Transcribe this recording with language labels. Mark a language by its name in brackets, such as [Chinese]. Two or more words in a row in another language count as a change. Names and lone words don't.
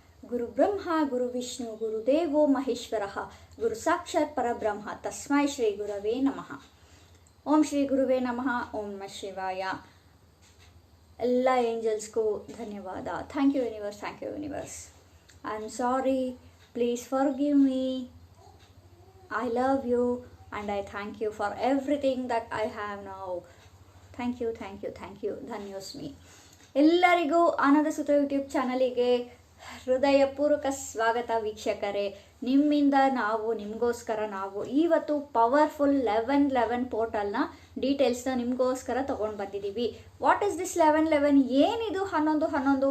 [Sanskrit] ಗುರು ಬ್ರಹ್ಮ ಗುರು ವಿಷ್ಣು ಗುರುದೇವೋ ಮಹೇಶ್ವರಃ ಗುರು ಸಾಕ್ಷಾತ್ ಪರಬ್ರಹ್ಮ ತಸ್ಮೈ ಶ್ರೀ ಗುರವೇ ನಮಃ. ಓಂ ಶ್ರೀ ಗುರುವೇ ನಮಃ. ಓಂ ನಮಃ ಶಿವಾಯ. [Kannada] ಎಲ್ಲ ಏಂಜಲ್ಸ್ಗೂ ಧನ್ಯವಾದ. [English] Thank you universe, thank you universe. I am sorry, please forgive me. I love you and I thank you for everything that I have now. Thank you, thank you, thank you. [Kannada] ಧನ್ಯೋಸ್ಮಿ. ಎಲ್ಲರಿಗೂ ಆನಂದ ಸುತ ಯೂಟ್ಯೂಬ್ ಚಾನಲಿಗೆ ಹೃದಯಪೂರ್ವಕ ಸ್ವಾಗತ ವೀಕ್ಷಕರೇ. ನಿಮ್ಮಿಂದ ನಾವು, ನಿಮಗೋಸ್ಕರ ನಾವು ಇವತ್ತು ಪವರ್ಫುಲ್ 1111 ಪೋರ್ಟಲ್ನ ಡೀಟೇಲ್ಸ್ನ ನಿಮಗೋಸ್ಕರ ತೊಗೊಂಡು ಬಂದಿದ್ದೀವಿ. [English] What is this 1111? ಏನಿದು 1111?